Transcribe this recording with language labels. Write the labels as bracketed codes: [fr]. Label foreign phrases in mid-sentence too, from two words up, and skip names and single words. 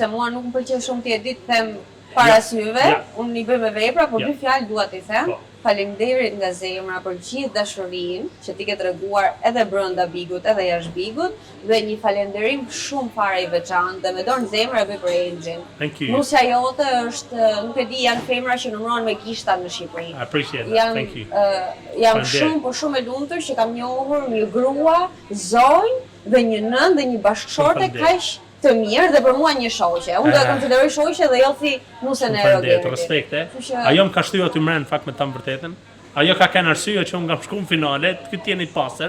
[sq] se mua nuk më pëlqen shumë ti e di të them para syve, ja. unë i bëj me vepra, por Ja. dy fjalë dua t'i them. Po. Faleminderit nga zemra për gjithë dashurinë që ti ke treguar edhe brenda Bigut, edhe jashtë Bigut, dhe një falënderim shumë fare i veçantë dhe me dorë në zemër e bëj për Enxhin. [en] Thank you. [sq] Nusja jote është, nuk e di, janë femra që numërohen me gishta në Shqipëri. [en] I appreciate that. [sq] Jam, [en] Thank you. [sq] jam Faleminderit. shumë, po shumë e lumtur që kam njohur një grua, zonjë dhe një nënë dhe një bashkëshorte Faleminderit. kaq të mirë dhe për mua një shoqe. Unë do e konsideroj shoqe dhe jo thi nusën e Faleminderit, Rogerit. respekte. Kështu që- Ajo më ka shtyr aty mren fakt me të vërtetën. Ajo ka kanë arsye që unë nga shku në finale, këtë jeni të pastër.